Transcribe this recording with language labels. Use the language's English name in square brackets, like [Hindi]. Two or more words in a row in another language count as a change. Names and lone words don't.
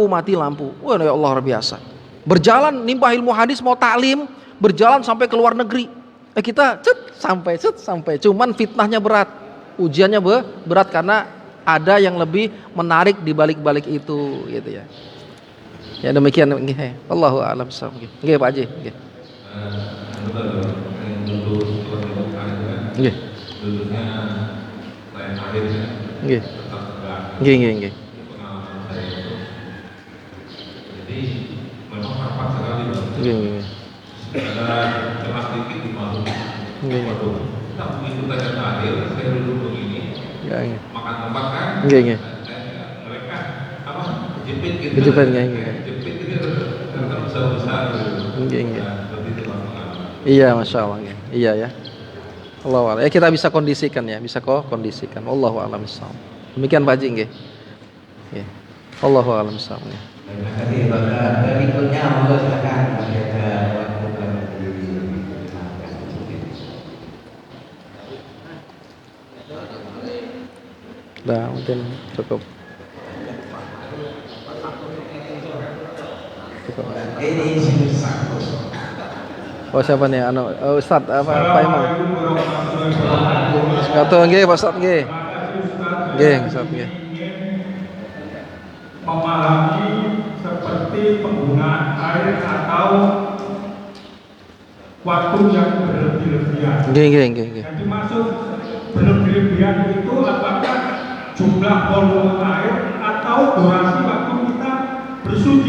[Indonesian] Wah [Arabic] يا الله, [Indonesian] luar biasa. Berjalan nimbah ilmu hadis, mau taklim, berjalan sampai ke luar negeri. Kita sampai. Cuman fitnahnya berat, ujiannya berat karena ada yang lebih menarik di balik-balik itu, gitu ya. Ya demikian, nggih. [Arabic] الله أعلم بالصواب. [Indonesian] Nggih Pak Haji, nggih. Nggih. Nggih. Nggih. Jadi memang rapat sekali Bang. Nggih. Ada celah dikit di malu. Nggih. Nah begitu tanya terakhir, saya duduk begini, makan tempat kan? Nggih. Mereka apa? Jepit gitu. Kejepit nggih. Jepit gitu, kan besar-besar gitu. Nggih. Seperti itu Bang. Iya, [Arabic] ما شاء الله. [Indonesian] Iya ya. [Arabic] الله أعلم. [Indonesian] Ya kita bisa kondisikan ya, bisa kondisikan. [Arabic] الله أعلم بالصواب. [Indonesian] Demikian Pak Haji nggih. Nggih. [Arabic] الله أعلم بالصواب. [Indonesian] Terima kasih Bapak. Berikutnya monggo silakan masih ada waktu bagi Dah, mungkin cukup. ini Oh siapa nih? Ustaz apa Imam? Kata nggih Pak Ustaz nggih. Nggih Ustaz nggih. Memahami seperti penggunaan air atau waktu yang berlebih-lebihan. Nggih. Yang dimaksud berlebih-lebihan itu apakah jumlah volume air atau durasi waktu kita bersuci.